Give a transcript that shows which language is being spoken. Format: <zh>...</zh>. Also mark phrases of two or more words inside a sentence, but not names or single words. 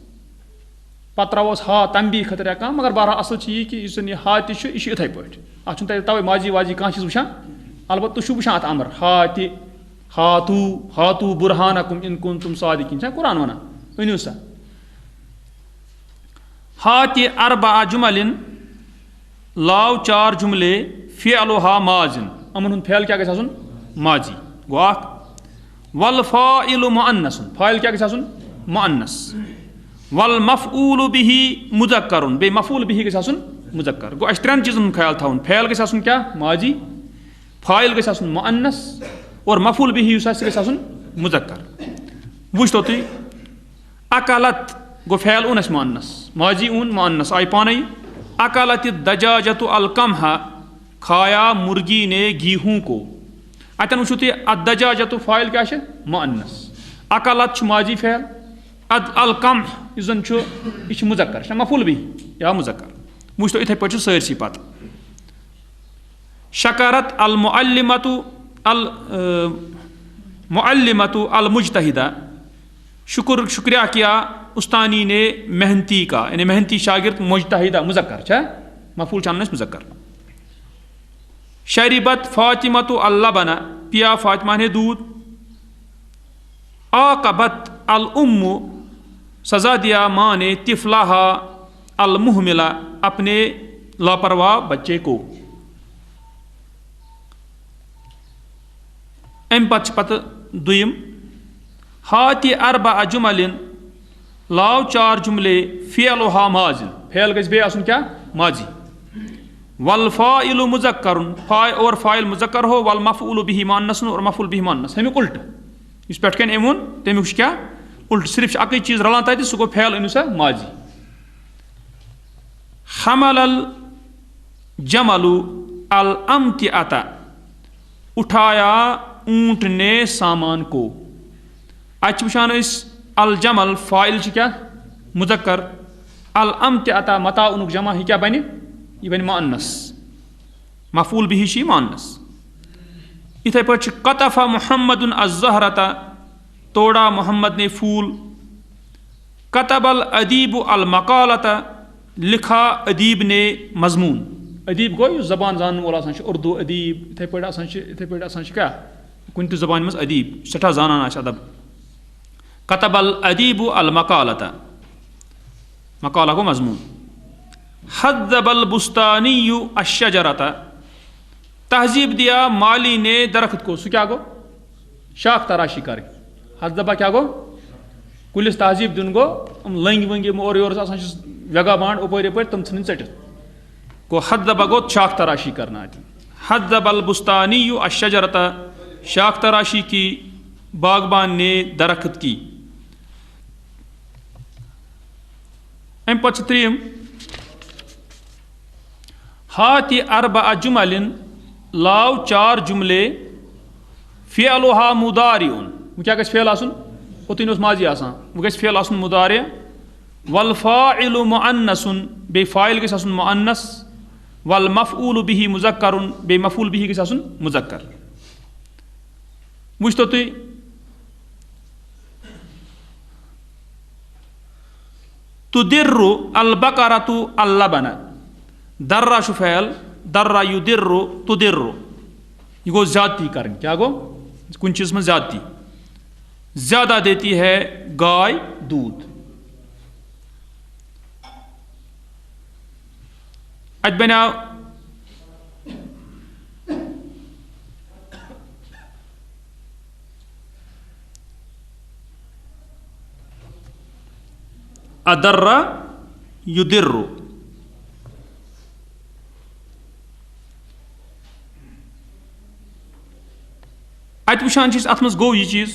<ks>پتہٕ تراووس ہا تنبیہ خٲطرٕ کانٛہہ مگر بہرحال اصل چھُ یہِ کہِ یُس زن یہِ ہاتہِ چھُ یہِ چھُ یِتھٕے پٲٹھۍ. اتھ چھُنہٕ تۄہہِ توے ماجی واجی کانٛہہ چیٖز وٕچھان. البتہ تُہۍ چھِو وٕچھان اتھ امر ہاتہِ</ks> <ar>ہاتوٗ ہاتوٗ برہانکُم اِن کُنتُم صادقیٖن.</ar> <ks>چھا قرآن ونان أنِو سا.</ks> <ar>ہاتِ اربع جمل</ar> <ks>لاو 4 جملے</ks> <ar>فعلها ماضٍ</ar> <ks>یِمن ہُنٛد فعل کیٛاہ گژھِ آسُن ماضی گوٚو اکھ</ks> <ar>والفاعل مؤنث</ar> <ks>فاعل کیٛاہ گژھِ آسُن مؤنث</ks> <ar>والمفعول به مذکر</ar> <ks>بیٚیہِ</ks> <ar>مفعول به</ar> <ks>گژھِ آسُن مذکر گوٚو اَسہِ 3 چیٖزن ہُنٛد خیال تھاوُن فعل گژھِ آسُن کیٛاہ ماضی فاعل گژھِ آسُن مؤنث اور</ks> <ar>مفعول به</ar> <ks>یُس آسہِ سُہ گژھِ آسُن مذکر وٕچھتو تُہۍ اکلت گوٚو فعل اوٚن اَسہِ مؤنث ماضی اوٚن مؤنث آیہِ پانے</ks> <ar>اکلت الدجاجۃ القمح</ar> <ur>کھایا مرغی نے گیہوں کو</ur> <ks>اتن وٕچھو تُہۍ الدجاجۃ فاعل کیٛاہ چھِ مؤنث اکلت چھُ ماضی فعل القمح یُس زن چھُ یہِ چھُ مذکر یہِ چھُ</ks> <ar>مفعول به</ar> <ks>یا مذکر وٕچھتو یِتھے پٲٹھۍ چھُ سٲرسٕے پتہٕ</ks> <ar>شکرت المعلمۃ المجتہدہ</ar> <ur>شکریہ کیا استانی نے محنتی کا یعنی محنتی شاگرد مجتہدہ</ur> <ks>مذکر چھا مفعول چھُ انُن اَسہِ مذکر</ks> <ar>شربت فاطمۃ اللبن</ar> <ur>پیا فاطمہ نے دودھ</ur> <ar>عاقبت الام</ar> <ur>سزا دیا ماں نے</ur> <ar>طفلہا المہملہ</ar> <ur>اپنے لاپرواہ بچے کو</ur> <ks>امہِ پتہٕ چھِ پتہٕ دوٚیِم ہاتہِ</ks> <ar>اربع جمل</ar> <ks>لاو 4 جملے</ks> <ar>فعلها ماضٍ</ar> <ks>فعل گژھِ بیٚیہِ آسُن کیٛاہ ماضی</ks> <ar>والفاعل مذکر</ar> <ur>اور فاعل مذکر ہو</ur> <ar>والمفعول به مؤنث</ar> <ur>اور مفعول به مؤنث</ur> <ks>امیُک الٹہٕ یُس پٮ۪ٹھ کَنۍ أمۍ ووٚن تمیُک چھُ کیٛاہ الٹہٕ صرف چھِ اَکٕے چیٖز رلان تَتہِ سُہ گوٚو فعل أنِو سا ماضی</ks> <ar>حمل الجمل الامتعۃ</ar> <ur>اٹھایا اونٹ نے سامان کو</ur> <ks>اتہِ چھِ وٕچھان أسۍ الجمل فاعل چھِ کیٛاہ مذکر الامتعۃ متا اونُک جمع یہِ کیٛاہ بنہِ یہِ بنہِ مؤنث</ks> <ar>مفعول به</ar> <ks>چھِ یہِ مؤنث یِتھے پٲٹھۍ چھِ</ks> <ar>قطف محمد الزہرۃ</ar> <ur>توڑا محمد نے پھول</ur> <ar>کتب الادیب المقالۃ</ar> <ur>لکھا ادیب نے مضمون</ur> <ks>ادیب گوٚو یُس زبان زانن وول آسان چھُ اردوٗ ادیب یِتھے پٲٹھۍ آسان چھِ کیٛاہ کُنہِ تہِ زبانہِ منٛز ادیب سٮ۪ٹھاہ زانان آسہِ ادب</ks> <ar>کتب الادیب المقالۃ</ar> <ks>مقالہ گوٚو</ks> <ur>مضمون</ur> <ar>حذب البستانی الشجرۃ</ar> <ur>تہذیب دیا مالی نے درخت کو</ur> <ks>سُہ کیٛاہ گوٚو شاخ تراشی کرٕنۍ حذبہ کیٛاہ گوٚو کُلِس تہذیب دیُن گوٚو یِم لٔنٛگۍ ؤنٛگۍ یِم اورٕ یورٕ آسان چھِ ویگا بانٛڈ اپٲرۍ یپٲرۍ تِم ژھٕنٕنۍ ژٔٹِتھ گوٚو حذبہ گوٚو</ks> <ur>شاخ تراشی کرنا</ur> <ks>اَتہِ</ks> <ar>حذب البستانی الشجرۃ</ar> <ur>شاخ تراشی کی باغبان نے درخت کی</ur> <ks>امہِ پتہٕ چھِ ترٛیٚیِم ہاتہِ</ks> <ar>اربع جمل</ar> <ks>لاو 4 جملے</ks> <ar>فعلها مضارع</ar> <ks>وۄنۍ کیٛاہ گژھِ فعل آسُن اوٚتانۍ اوس ماضی آسان وۄنۍ گژھِ فعل آسُن مضارع</ks> <ar>والفاعل مؤنث</ar> <ks>بیٚیہِ فاعل گژھِ آسُن مؤنث</ks> <ar>والمفعول به مذکر</ar> <ks>بیٚیہِ</ks> <ar>مفعول به</ar> <ks>گژھِ آسُن مذکر وٕچھتو تُہۍ</ks> <ar>تُدِر البقرۃ اللبن</ar> <ks>درہ چھُ فعل درہ یُدِر تُدِر یہِ گوٚو زیادتی کرٕنۍ کیٛاہ گوٚو کُنہِ چیٖزس منٛز زیادتی</ks> <ur>زیادہ دیتی ہے گائے دودھ</ur> <ks>اتہِ بنیٛاو ادرہ یُدِر اتہِ وٕچھان چھِ أسۍ اتھ منٛز گوٚو یہِ چیٖز</ks>